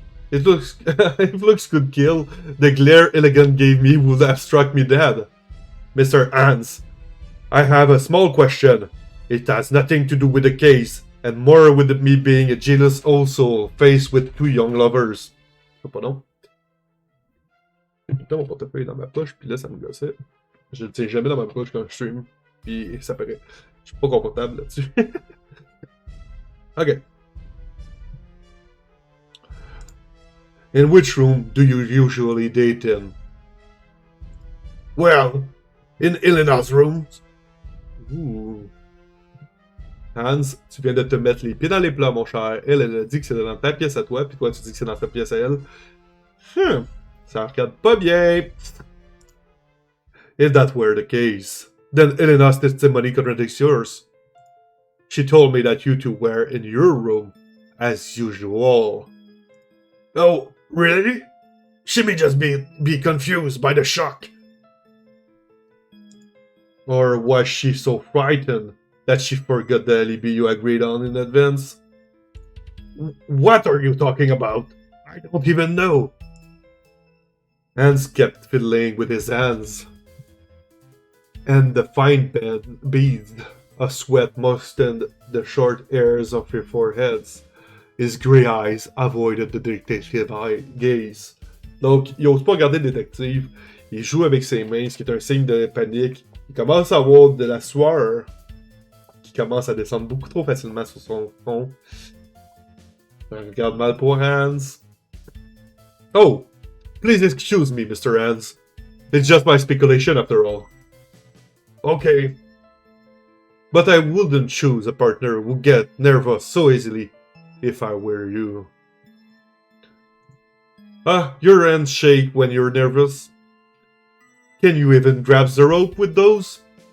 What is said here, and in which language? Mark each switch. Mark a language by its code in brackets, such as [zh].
[en] It looks could kill. The glare Elegant gave me would have struck me dead. Mr. Hans, I have a small question. It has nothing to do with the case, and more with me being a jealous old soul faced with two young lovers. [fr] Oh, pas non. J'ai tout le temps mon portefeuille dans ma poche, puis là ça me gossait. Je le tiens jamais dans ma poche quand je stream, puis ça paraît. Je suis pas confortable là-dessus. Ok. [en] In which room do you usually date in? Well, in Elena's room. Ooh. [fr] Hans, tu viens de te mettre les pieds dans les plats, mon cher. Elle a dit que c'est dans ta pièce à toi, puis toi, tu dis que c'est dans ta pièce à elle. Ça regarde pas bien. [en] If that were the case, then Elena's testimony contradicts yours. She told me that you two were in your room, as usual. Oh, really? She may just be confused by the shock. Or was she so frightened that she forgot the alibi you agreed on in advance? What are you talking about? I don't even know. Hans kept fiddling with his hands, and the fine beads of sweat moistened the short hairs of your foreheads. His grey eyes avoided the detective gaze. [fr] Donc, il n'ose pas regarder le détective. Il joue avec ses mains, ce qui est un signe de panique. Il commence à avoir de la sueur qui commence à descendre beaucoup trop facilement sur son front. Ça regarde mal pour Hans. [en] Oh, please excuse me, Mr. Hans. It's just my speculation after all. Okay. But I wouldn't choose a partner who get nervous so easily if I were you. Your hands shake when you're nervous. Can you even grab the rope with those?